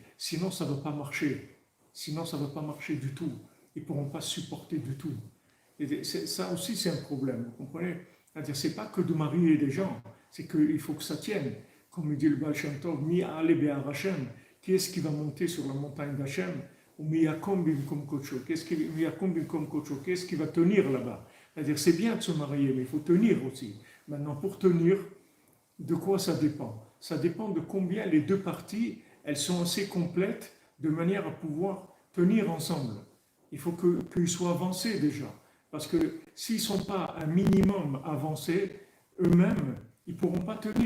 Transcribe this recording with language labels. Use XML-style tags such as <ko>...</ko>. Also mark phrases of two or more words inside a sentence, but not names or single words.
<fr>Sinon, ça ne va pas marcher. Sinon, ça ne va pas marcher du tout. Ils ne pourront pas supporter du tout. Et ça aussi, c'est un problème, vous comprenez? C'est-à-dire, ce n'est pas que de marier des gens, c'est qu'il faut que ça tienne. Comme dit le Baal Shem Tov,</fr> <he>מי יעלה בהר השם,</he> <fr>qui est-ce qui va monter sur la montagne d'Hachem?</fr> <he>או מי יקום במקום כוחו,</he> <fr>qu'est-ce qui va tenir là-bas? C'est-à-dire, c'est bien de se marier, mais il faut tenir aussi. Maintenant, pour tenir, de quoi ça dépend? Ça dépend de combien les deux parties, elles sont assez complètes de manière à pouvoir tenir ensemble. Il faut qu'ils soient avancés déjà. Parce que s'ils ne sont pas un minimum avancés, eux-mêmes, ils ne pourront pas tenir.</fr>